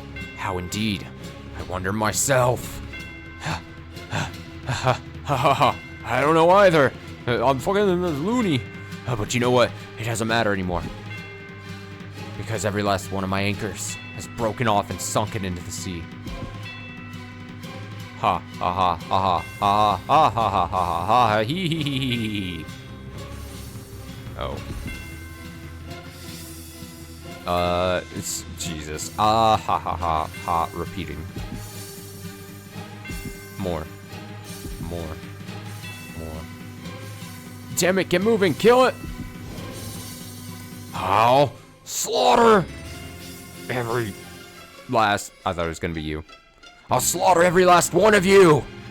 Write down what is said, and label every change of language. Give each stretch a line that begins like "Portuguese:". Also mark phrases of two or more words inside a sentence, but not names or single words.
English: How indeed? I wonder myself. I don't know either. I'm fucking loony. But you know what? It doesn't matter anymore. Because every last one of my anchors has broken off and sunken into the sea. Ha ha ha ha ha ha ha ha ha ha ha hee hee hee hee. Oh. It's Jesus. Ah ha ha ha ha. Repeating. More. Damn it! Get moving! Kill it! How? Slaughter every last. I thought it was gonna be you. I'll slaughter every last one of you!